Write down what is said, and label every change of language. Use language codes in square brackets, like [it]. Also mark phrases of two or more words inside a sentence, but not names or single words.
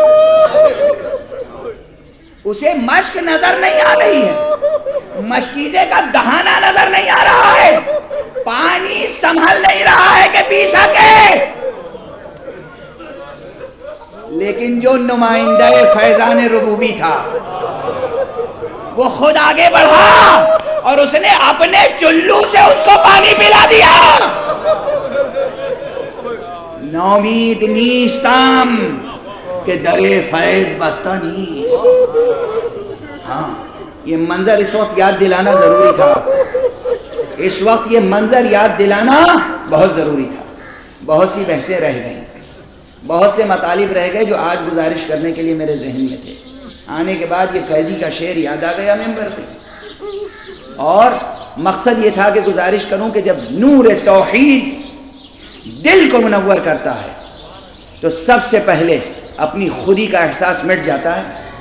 [ur] اسے مشک نظر نہیں آ رہی ہے، مشکیزے کا دہانہ نظر نہیں آ رہا ہے، پانی سنبھل نہیں رہا ہے کہ پی سکے. لیکن جو نمائندہ فیضان ربوبی تھا وہ خود آگے بڑھا اور اس نے اپنے چلو سے اس کو پانی پلا دیا. [fa] نومید نیستم کہ در فیض بستہ نیست. [ur] ہاں، یہ منظر اس وقت یاد دلانا ضروری تھا. اس وقت یہ منظر یاد دلانا بہت ضروری تھا. بہت سی بحثیں رہ گئیں، بہت سے مطالب رہ گئے جو آج گزارش کرنے کے لیے میرے ذہن میں تھے. آنے کے بعد یہ فیضی کا شعر یاد آ گیا ممبر پہ، اور مقصد یہ تھا کہ گزارش کروں کہ جب نور توحید دل کو منور کرتا ہے تو سب سے پہلے اپنی خودی کا احساس مٹ جاتا ہے.